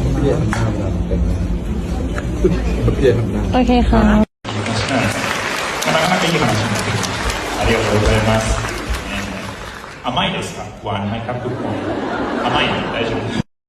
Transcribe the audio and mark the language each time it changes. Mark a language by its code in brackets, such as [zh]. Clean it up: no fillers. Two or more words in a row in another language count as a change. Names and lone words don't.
[th] ลี่ยนหน้าเราเป็นเปลี่ยนหน้า โอเคค่ะ [ja] なかなかいい話になってきました。ありがとうございます。甘いですか？ご飯ないか？甘いの大丈夫です。